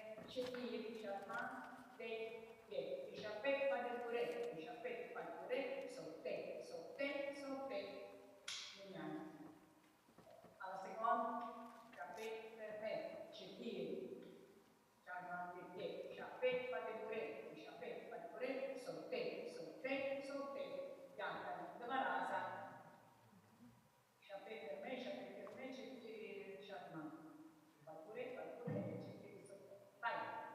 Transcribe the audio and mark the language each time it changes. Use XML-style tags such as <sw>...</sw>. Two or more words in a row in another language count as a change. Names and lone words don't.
<fr>4, charmant, 3, 10. J'appelle pas de courir, j'appelle pas de courir, sauter, sauter, sauter.</fr> <it>Vediamo. Alla seconda, j'appelle perfetto, 4,</it> <fr>charmant, 10. J'appelle pas de courir, j'appelle pas de courir, sauter, sauter, sauter. Bianca,</fr> <it>dove rasa?</it> <fr>J'appelle</fr> <it>per me,</it> <fr>4, charmant. Pas de courir, 4, sauter.</fr> <it>Vai.</it>